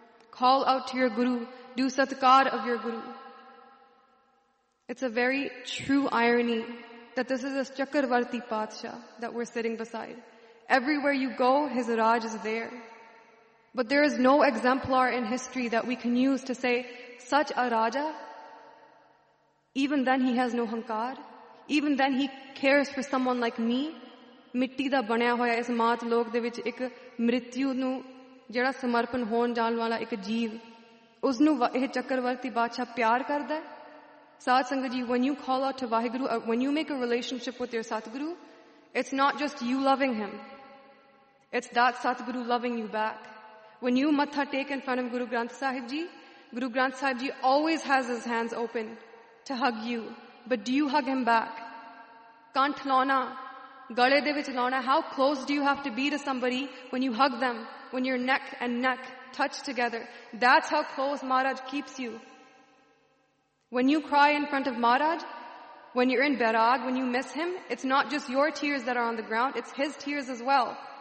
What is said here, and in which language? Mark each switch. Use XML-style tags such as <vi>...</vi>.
<en>Call out to your Guru, do satkar of your Guru. It's a very true irony that this is a Chakravarti Patsha that we're sitting beside. Everywhere you go, his Raj is there. But there is no exemplar in history that we can use to say, such a Raja, even then he has no hankar. Even then he cares for someone like me.</en> <pa>ਮਿੱਟੀ ਦਾ ਬਣਿਆ ਹੋਇਆ ਇਸ ਮਾਤ ਲੋਕ ਦੇ ਵਿਚ ਇਕ ਮ੍ਰਿਤੂ ਨੂੰ ਜਾਦਾ ਸਮਰਪਣ ਹੋਣ ਜਾਣ ਵਾਲਾ ਇਕ ਜੀਵ. ਉਸਨੂੰ ਏਹ ਚਕ੍ਰਵਰਤੀ ਬਾਦਸ਼ਾਹ ਪਿਆਰ ਕਰਦਾ ਹੈ.</pa> <en>Saad Sangha ji, when you call out to Vaheguru, when you make a relationship with your Satguru, it's not just you loving him. It's that Satguru loving you back. When you matha take in front of Guru Granth Sahib ji, Guru Granth Sahib ji always has his hands open to hug you. But do you hug him back?</en> <pa>ਕੰਠ ਲਾਉਣਾ, ਗਲੇ ਦੇ ਵਿਚ ਲਾਉਣਾ.</pa> <en>How close do you have to be to somebody when you hug them, when your neck and neck touch together? That's how close Maharaj keeps you. When you cry in front of Maharaj, when you're in Bairag, when you miss him, it's not just your tears that are on the ground, it's his tears as well.</en>